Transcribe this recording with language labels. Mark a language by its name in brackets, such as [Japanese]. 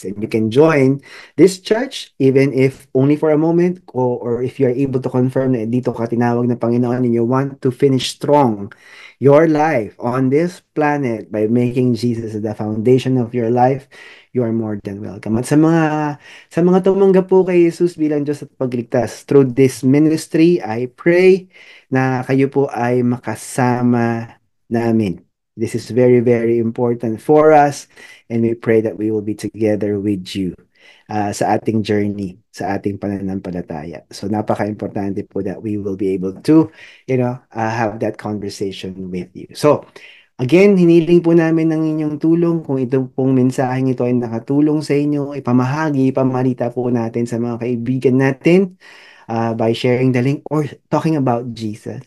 [English] And you can join this church even if only for a moment, or if you are able to confirm [Filipino] na dito ka tinawag ng Panginoon [English] and you want to finish strong your life on this planet by making Jesus the foundation of your life, you are more than welcome. [Filipino] At sa mga tumanggap po kay Jesus bilang Diyos at pagligtas, [English] through this ministry, I pray [Filipino] na kayo po ay makasama namin. [English] This is very, very important for us, and we pray that we will be together with you [Filipino] sa ating journey, sa ating pananampalataya. So napaka-importante po [English] that we will be able to, have that conversation with you. [Filipino] So, again, hiniling po namin ng inyong tulong. Kung ito pong mensaheng ito ay nakatulong sa inyo, ipamahagi, ipamalita po natin sa mga kaibigan natin. [English] by sharing the link or talking about Jesus.